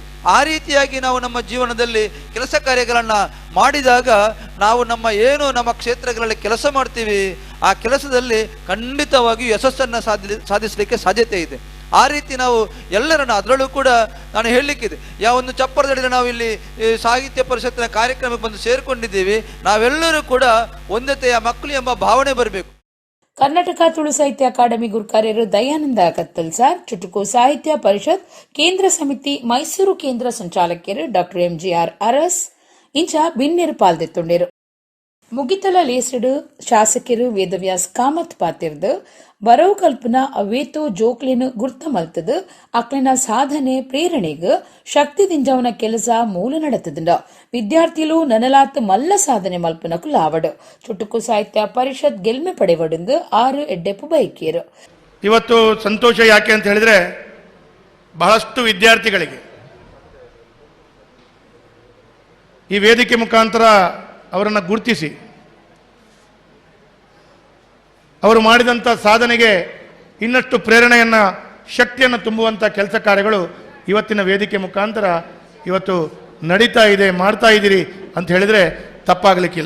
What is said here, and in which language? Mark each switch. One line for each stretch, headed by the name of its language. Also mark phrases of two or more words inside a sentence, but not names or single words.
Kannada: ಆ ರೀತಿಯಾಗಿ ನಾವು ನಮ್ಮ ಜೀವನದಲ್ಲಿ ಕೆಲಸ ಕಾರ್ಯಗಳನ್ನು ಮಾಡಿದಾಗ ನಾವು ನಮ್ಮ ಕ್ಷೇತ್ರಗಳಲ್ಲಿ ಕೆಲಸ ಮಾಡ್ತೀವಿ, ಆ ಕೆಲಸದಲ್ಲಿ ಖಂಡಿತವಾಗಿಯೂ ಯಶಸ್ಸನ್ನು ಸಾಧಿಸಲಿಕ್ಕೆ ಸಾಧ್ಯತೆ ಇದೆ. ಆ ರೀತಿ ನಾವು ಎಲ್ಲರನ್ನು, ಅದರಲ್ಲೂ ಕೂಡ ನಾನು ಹೇಳಲಿಕ್ಕಿದೆ, ಒಂದು ಚಪ್ಪರದಡಿಯಲ್ಲಿ ನಾವು ಇಲ್ಲಿ ಸಾಹಿತ್ಯ ಪರಿಷತ್ತಿನ ಕಾರ್ಯಕ್ರಮಕ್ಕೆ ಬಂದು ಸೇರಿಕೊಂಡಿದ್ದೀವಿ. ನಾವೆಲ್ಲರೂ ಕೂಡ ಒಂದತೆಯ ಮಕ್ಕಳು ಎಂಬ ಭಾವನೆ ಬರಬೇಕು.
Tulu: ಕರ್ನಾಟಕ ತುಳು ಸಾಹಿತ್ಯ ಅಕಾಡೆಮಿ ಗುರುಕಾರ್ಯರು ದಯಾನಂದ ಕತ್ತಲ್ ಸಾರ್, ಚುಟುಕು ಸಾಹಿತ್ಯ ಪರಿಷತ್ ಕೇಂದ್ರ ಸಮಿತಿ ಮೈಸೂರು ಕೇಂದ್ರ ಸಂಚಾಲಕರು ಡಾಕ್ಟರ್ MGR ಅರಸ್ ಇಂಚ ಬಿನ್ನೆರು ಪಾಲ್ದೆತ್ತೊಂಡರು. ಮುಗಿತಲ ಲೇಸಡು ಶಾಸಕರು ವೇದವ್ಯಾಸ್ ಕಾಮತ್ ಪಾತಿರ್ದು ಬರವು ಕಲ್ಪನ ಅವೇತೋ ಜೋಕ್ಲಿನ ಗುರ್ತ ಮಲ್ತದು ಅಕ್ಲಿನ ಸಾಧನೆ ಪ್ರೇರಣೆಗೆ ಶಕ್ತಿ ದಿಂಜವನ ಕೆಲಸ ಮೂಲ ನಡೆತದ ವಿದ್ಯಾರ್ಥಿಗಳು ನನಲಾತ್ ಮಲ್ಲ ಸಾಧನೆ ಮಲ್ಪನಕು ಲಾವಡು. ಚುಟುಕು ಸಾಹಿತ್ಯ ಪರಿಷತ್ ಗೆಲ್ಮೆ ಪಡೆವಡಿಂದು 6 ಎಡ್ಡೆಪ್ಪು ಬೈಕಿಯರು.
Kannada: ಇವತ್ತು ಸಂತೋಷ ಯಾಕೆ ಅಂತ ಹೇಳಿದ್ರೆ, ಬಹಳಷ್ಟು ವಿದ್ಯಾರ್ಥಿಗಳಿಗೆ ಈ ವೇದಿಕೆ ಮುಖಾಂತರ ಅವರನ್ನು ಗುರುತಿಸಿ ಅವರು ಮಾಡಿದಂಥ ಸಾಧನೆಗೆ ಇನ್ನಷ್ಟು ಪ್ರೇರಣೆಯನ್ನು, ಶಕ್ತಿಯನ್ನು ತುಂಬುವಂಥ ಕೆಲಸ ಕಾರ್ಯಗಳು ಇವತ್ತಿನ ವೇದಿಕೆ ಮುಖಾಂತರ ಇವತ್ತು ನಡೀತಾ ಇದೆ, ಮಾಡ್ತಾ ಇದ್ದೀರಿ ಅಂತ ಹೇಳಿದರೆ ತಪ್ಪಾಗಲಿಕ್ಕಿಲ್ಲ.